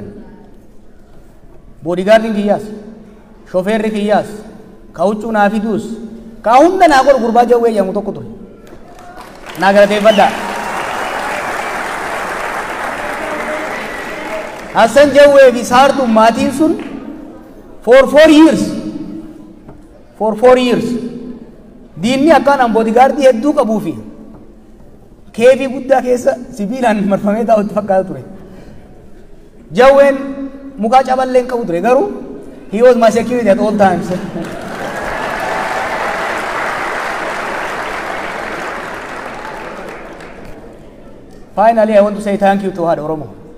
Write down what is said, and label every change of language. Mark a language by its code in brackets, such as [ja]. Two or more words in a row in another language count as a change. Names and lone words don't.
[om] Boodigaardiin kiyyaas, shofeerri kiyyaas, ka huccuu naa fiduus, ka hunda naa godhu gurbaa jawwee jedhamu tokko ture. Naa galateeffadhaa. Hassan Jawwee fi Saartuu maatiin sun [en] for 4 years [om] diinni akkaan boodigaardii hedduu qabuu fi keefii guddaa keessa sibiilaan marfamee taa'utti fakkaata ture. Jawween mukaa caballee hin qabu ture garuu [en] he was my security at all times. Finally, I want to say thank you to [om] Haadha Oromoo.